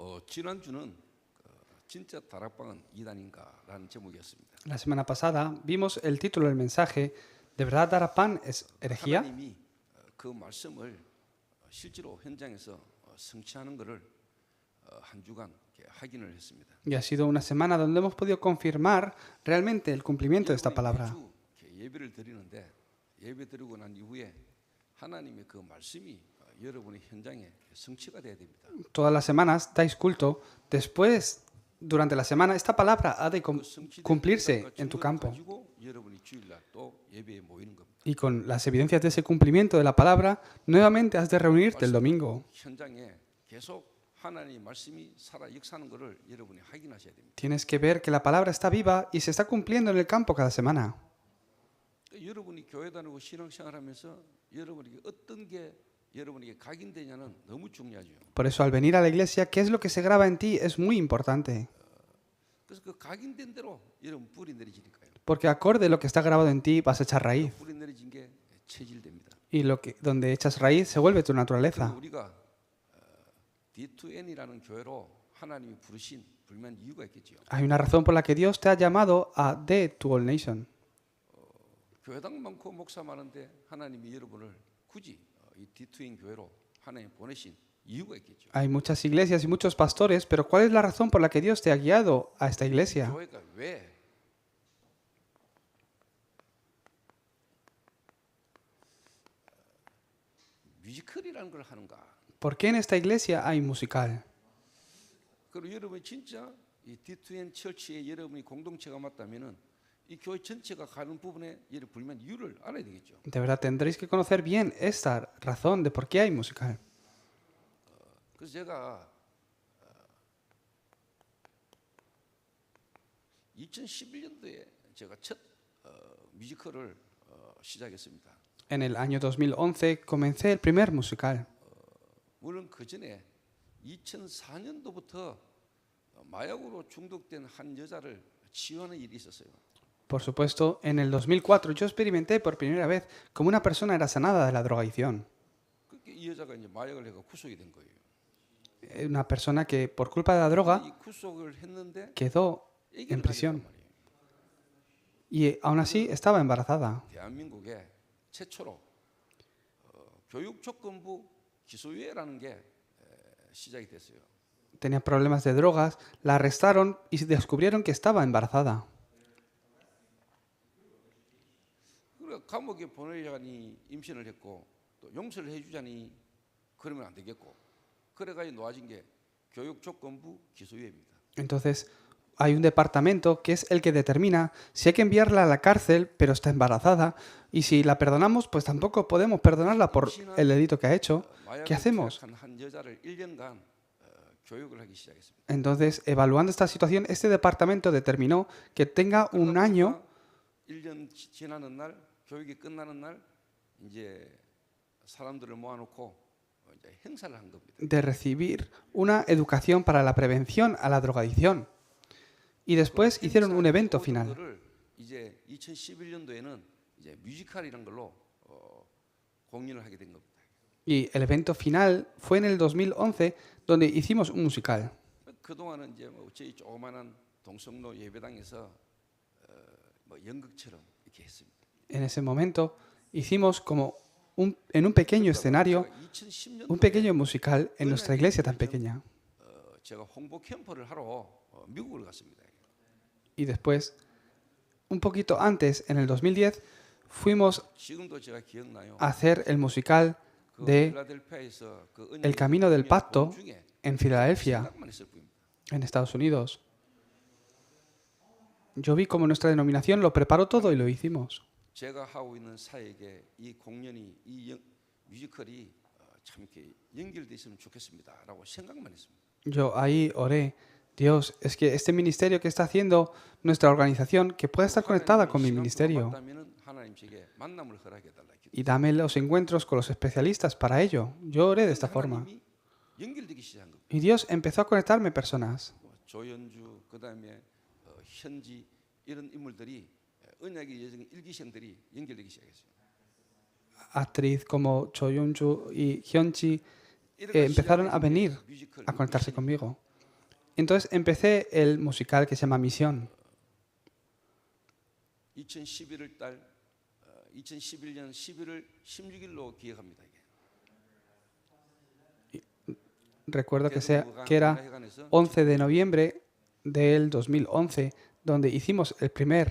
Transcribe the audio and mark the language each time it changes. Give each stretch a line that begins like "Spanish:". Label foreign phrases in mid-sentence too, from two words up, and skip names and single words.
Korean: 지난주는 진짜 다락방은 이단인가라는 제목이었습니다.
Spanish: La semana pasada vimos el título del mensaje, ¿de verdad dar a pan es herejía?
Korean: 하나님이 그 말씀을 실제로 현장에서 성취하는 것을 한 주간 이렇게 확인을 했습니다.
Spanish: Y ha sido una semana donde hemos podido confirmar realmente el cumplimiento de esta
Korean: 여러분이
Spanish: palabra.
Korean: 매주 이렇게 예배를 드리는데 예배 드리고 난 이후에 하나님의 그 말씀이 여러분의 현장에 성취가 돼야 됩니다.
Spanish: Todas las semanas dais culto. Después, durante la semana, esta palabra ha de cumplirse en tu campo.
Korean: 가지고 여러분이 주일날 또 예배에 모이는 겁니다.
Spanish: Y con las evidencias de ese cumplimiento de la palabra, nuevamente has de reunirte el domingo.
Korean: 현장에 계속 하나님의 말씀이 살아 역사하는 것을 여러분이 확인하셔야 됩니다.
Spanish: Tienes que ver que la palabra está viva y se está cumpliendo en el campo cada semana.
Korean: 여러분이 교회 다니고 신앙생활하면서 여러분에게 어떤 게 여러분에게 각인되냐는 너무 중요하죠.
Spanish: Por eso, al venir a la iglesia, ¿qué es lo que se graba en ti? Es muy importante.
Korean: 그래서 그 각인된 대로 여러분 뿌리 내리지니까요.
Spanish: Porque acorde a lo que está grabado en ti, vas a echar raíz.
Korean: 뿌리 내리진 게 체질됩니다.
Spanish: Y donde echas raíz se vuelve tu naturaleza.
Korean: 우리가 D2N이라는 교회로 하나님이 부르신 불면 이유가 있겠지요.
Spanish: Hay una razón por la que Dios te ha llamado a The to All Nation.
Korean: 교회당 많고 목사 많은데 하나님이 여러분을 굳이 이 D2N 교회로 하나님 보내신 이유가 있겠죠.
Spanish: Hay muchas iglesias y muchos pastores, pero ¿cuál es la razón por la que Dios te ha guiado a esta iglesia?
Korean: 교회가 왜 뮤지컬이라는 걸 하는가?
Spanish: ¿Por qué en esta iglesia hay musical?
Korean: 그리고 여러분이 진짜 이 D2N 철치에 여러분이 공동체가 맞다면은 이 교회 전체가 가는 부분에 예를 불면 이유를 알아야 되겠죠.
Spanish: De verdad tendréis que conocer bien esta razón de por qué hay musical.
Korean: 그래서 제가 2011년도에 제가 첫 뮤지컬을 시작했습니다.
Spanish: En el año 2011 comencé el primer musical.
Korean: 물론 그 전에 2004년도부터 마약으로 중독된 한 여자를 치유하는 일이 있었어요.
Spanish: Por supuesto, en el 2004 yo experimenté por primera vez cómo una persona era sanada de la drogadicción.
Korean: 그렇게 이 여자가 이제 마약을 해가 구속이 된 거예요.
Spanish: Una persona que por culpa de la droga
Korean: 이 구속을 했는데
Spanish: quedó
Korean: 애기를
Spanish: en prisión.
Korean: 낳았단 말이에요.
Spanish: Y aún así estaba embarazada.
Korean: 대한민국에 최초로 교육조건부 기소유예라는 게 시작이 됐어요.
Spanish: Tenía problemas de drogas, la arrestaron y descubrieron que estaba embarazada.
Korean: 그래 감옥에 보내자니 임신을 했고 또 용서를 해주자니 그러면 안 되겠고 그래가지고 놓아진 게 교육조건부 기소유예입니다.
Spanish: Entonces, hay un departamento que es el que determina si hay que enviarla a la cárcel, pero está embarazada, y si la perdonamos, pues tampoco podemos perdonarla por el delito que ha hecho. ¿Qué hacemos?
Korean: 한 여자를 1년간 교육을 하기 시작했습니다.
Spanish: Entonces, evaluando esta situación, este departamento determinó que tenga un año
Korean: 1년 지나는 날 교육이 끝나는 날 이제 사람들을 모아놓고 이제 행사를 한 겁니다.
Spanish: de recibir una educación para la prevención a la drogadicción. Y después hicieron un evento final.
Korean: 그거를 이제 2011년도에는 이제 뮤지컬이라는 걸로 공연을 하게 된 겁니다.
Spanish: Y el evento final fue en el 2011, donde hicimos un musical.
Korean: 그동안은 이제 뭐 저희 조그마한 동성로 예배당에서 뭐 연극처럼 이렇게 했습니다.
Spanish: En ese momento hicimos como en un pequeño escenario, un pequeño musical en nuestra iglesia tan pequeña.
Korean: 제가 홍보 캠프를 하러 미국을 갔습니다.
Spanish: Y después, un poquito antes, en el 2010, fuimos
Korean: 지금도 제가 기억나요.
Spanish: a hacer el musical
Korean: 그
Spanish: de
Korean: 필라델피아에서 그
Spanish: El Camino del Pacto
Korean: 중에
Spanish: en Filadelfia,
Korean: 생각만 했을 뿐입니다.
Spanish: en Estados Unidos. Yo vi cómo nuestra denominación lo preparó todo y lo hicimos.
Korean: 제가 하고 있는 사역에 이 공연이 이 뮤지컬이 참 이렇게 연결돼 있으면 좋겠습니다라고 생각만 했습니다.
Spanish: Yo ahí oré, Dios, es que este ministerio que está haciendo nuestra organización, que pueda estar conectada con mi ministerio.
Korean: 하나님 제게 만남을 허락해 달라.
Spanish: Y dame los encuentros con los especialistas para ello. Yo oré de esta forma.
Korean: 연결되기 시작한 겁니다.
Spanish: Y Dios empezó a conectarme personas.
Korean: 조연주 그다음에 현지 이런 인물들이 언약의 여정 일기생들이 연결되기 시작했어요.
Spanish: Actriz como Cho Yun-ju y Hyun-ji empezaron a venir a conectarse conmigo. Entonces empecé el musical que se llama Misión.
Korean: 2011월 달 2011년 11월 16일로 기획합니다. 이게.
Spanish: Recuerdo que era 11 de noviembre del 2011, donde hicimos el primer